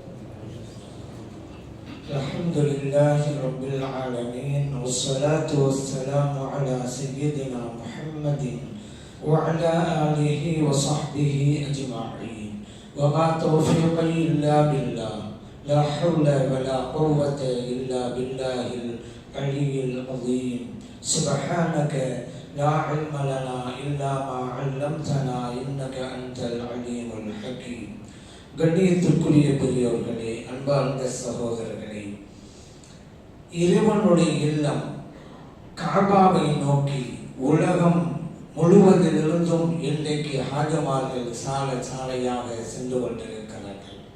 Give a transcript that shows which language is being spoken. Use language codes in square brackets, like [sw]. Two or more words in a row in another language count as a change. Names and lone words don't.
[ar] الحمد لله رب العالمين والصلاة والسلام على سيدنا محمد وعلى آله وصحبه أجمعين وما توفيقي إلا بالله لا حول ولا قوة إلا بالله العلي العظيم سبحانك لا علم لنا إلا ما علمتنا إنك أنت العليم الحكيم. [ta] கண்ணியத்திற்குரிய பெரியவர்களே, அன்பார்ந்த சகோதரர்களே, இறைவனுடைய இல்லம் காபாவை நோக்கி உலகம் முழுவதிலிருந்தும் இன்றைக்கு ஹாஜமார்கள் சாலையாக சென்று கொண்டிருக்கிறார்கள்.